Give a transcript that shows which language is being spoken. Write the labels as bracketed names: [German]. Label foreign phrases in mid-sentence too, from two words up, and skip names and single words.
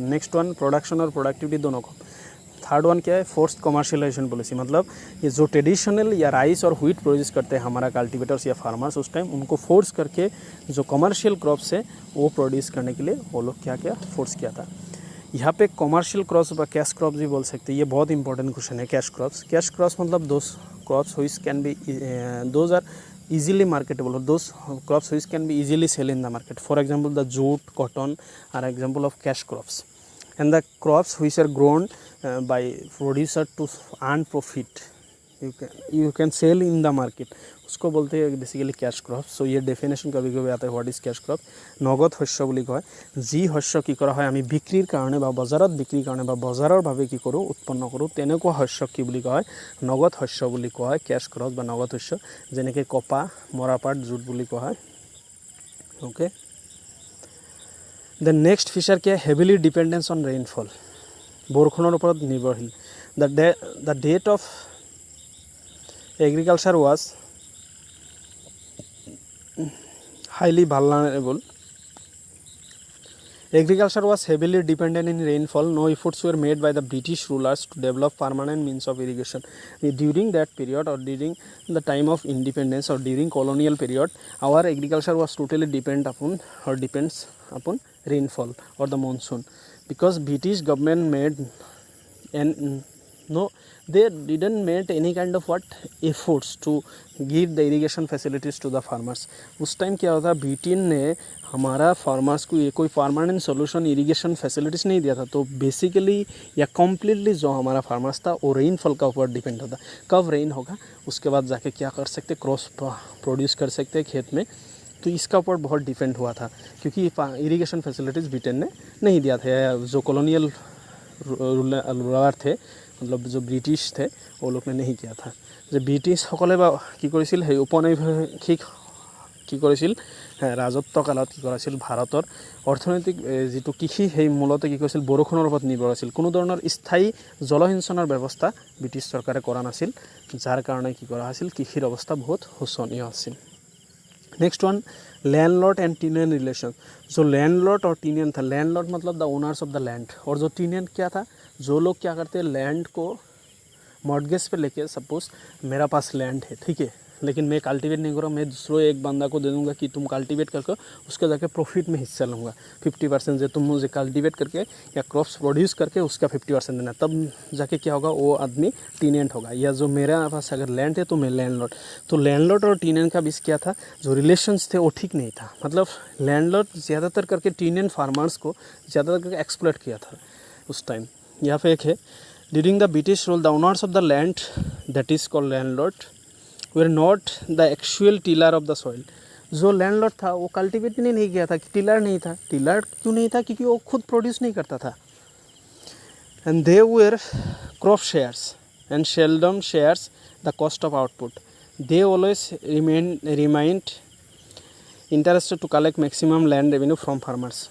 [English] next one production [Hindi] और प्रोडक्टिविटी दोनों कम। [English] third one [Hindi] क्या है, [English] forced commercialization policy, [Hindi] मतलब ये जो ट्रेडिशनल या राइस और व्हीट प्रोड्यूस करते हैं हमारा कल्टिवेटर्स या फार्मर्स, उस टाइम उनको फोर्स करके जो [English] commercial crops [Hindi] है वो प्रोड्यूस करने के लिए वो लोग क्या क्या फोर्स किया था। यहाँ पे [English] commercial crops [Hindi] व [English] cash crops [Hindi] भी बोल सकते हैं, ये बहुत [English] important question [Hindi] है। [English] cash crops मतलब those crops which can be those are easily marketable, or those crops which can be easily sell in the market. For example, the jute, cotton are example of cash crops, and the crops which are grown by producer to earn profit, you can sell in the market, [Hindi] उसको बोलते हैं [English] basically cash crop. [Hindi] सो ये डेफिनेशन कभी कभी आता है, [English] what is cash crop. [Assamese] নগদ শস্য বুলি কয়, যি শস্য কি কৰা হয় আমি বিক্ৰীৰ কাৰণে বা বজাৰত বিক্ৰীৰ কাৰণে বা বজাৰৰ বাবে কি কৰোঁ, উৎপন্ন কৰোঁ, তেনেকুৱা শস্য কি বুলি কয়, নগদ শস্য বুলি কোৱা হয়, [English] cash crop [Assamese] বা নগদ শস্য, যেনেকৈ কপাহ, মৰাপাট, জুট বুলি কোৱা হয়। [English] okay, then next feature কি, heavily dependence on rainfall, [Assamese] বৰষুণৰ ওপৰত নিৰ্ভৰশীল। [English] the date of agriculture was highly vulnerable. Agriculture was heavily dependent in rainfall. No efforts were made by the British rulers to develop permanent means of irrigation. During that period, or during the time of independence, or during colonial period, our agriculture was totally depends upon rainfall or the monsoon, because British government made and no, they didn't make any kind of efforts to give the irrigation facilities to the farmers. [Hindi] उस टाइम क्या होता, ब्रिटेन ने हमारा फार्मर्स को ये कोई [English] permanent solution irrigation facilities [Hindi] नहीं दिया था. तो बेसिकली या कम्प्लीटली जो हमारा फार्मर्स था वो रेनफॉल का ऊपर डिपेंड होता. कब रेन होगा उसके बाद जाके क्या कर सकते, क्रॉप्स प्रोड्यूस कर सकते खेत में. तो इसका ऊपर बहुत डिपेंड हुआ था, क्योंकि [English] irrigation facilities [Hindi] ब्रिटेन ने नहीं दिया था. जो [English] colonial ruler [Hindi] थे, मतलब जो ब्रिटिश थे, वो लोग ने नहीं किया था. [Assamese] যে ব্ৰিটিছসকলে বা কি কৰিছিল, সেই উপনিৱেশিক কি কৰিছিল, ৰাজত্ব কালত কি কৰিছিল, ভাৰতৰ অৰ্থনৈতিক যিটো কৃষি সেই মূলতে কি কৰিছিল, বৰষুণৰ ওপৰত নিৰ্ভৰ আছিল. কোনো ধৰণৰ স্থায়ী জলসিঞ্চনৰ ব্যৱস্থা ব্ৰিটিছ চৰকাৰে কৰা নাছিল, যাৰ কাৰণে কি কৰা হৈছিল, কৃষিৰ অৱস্থা বহুত শোচনীয় আছিল. [English] next one, landlord and tenant relation. [Hindi] जो लैंडलॉर्ड और टीनियन था, लैंडलॉर्ड मतलब [English] the owners of the land, [Hindi] और जो टीनियन क्या था, जो लोग क्या करते हैं, लैंड को मॉर्गेज पे लेके, सपोज मेरा पास लैंड है, ठीक है, लेकिन मैं कल्टीवेट नहीं करूँ, मैं दूसरों एक बंदा को दे दूँगा कि तुम कल्टीवेट करके उसके जाके प्रॉफिट में हिस्सा लूँगा 50%, जो तुम मुझे कल्टीवेट करके या क्रॉप्स प्रोड्यूस करके उसका 50% देना, तब जाके क्या होगा, वो आदमी टीनेंट होगा. या जो मेरा पास अगर लैंड है तो मैं लैंडलॉर्ड. तो लैंडलॉर्ड और टीनेंट का बीच क्या था, जो रिलेशंस थे वो ठीक नहीं था. मतलब लैंडलॉर्ड ज़्यादातर करके [English] tenant farmers [Hindi] को ज़्यादातर करके एक्सप्लॉइट किया था उस टाइम. यहाँ पे एक है, [English] during the British rule the owners of the land that is called landlord were not the actual tiller of the soil. [Hindi] जो लैंडलॉर्ड था वो कल्टीवेट नहीं किया था, कि टिलर नहीं था. टिलर क्यों नहीं था, क्योंकि वो खुद प्रोड्यूस नहीं करता था. [English] and they were crop sharers and seldom shares the cost of output. they always remained interested to collect maximum land revenue from farmers.